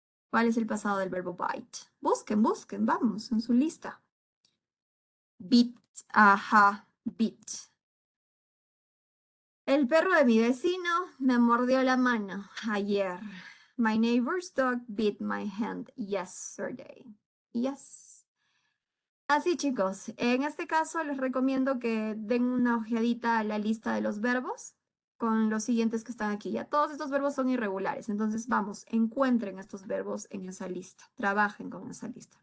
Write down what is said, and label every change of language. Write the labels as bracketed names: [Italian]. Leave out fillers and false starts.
[Spanish] ¿Cuál es el pasado del verbo bite? Busquen, busquen, vamos, en su lista. Bit, ajá, bit. El perro de mi vecino me mordió la mano ayer. [English] My neighbor's dog bit my hand yesterday. Yes. [Spanish] Así chicos, en este caso les recomiendo que den una ojeadita a la lista de los verbos con los siguientes que están aquí. Ya todos estos verbos son irregulares, entonces vamos, encuentren estos verbos en esa lista, trabajen con esa lista.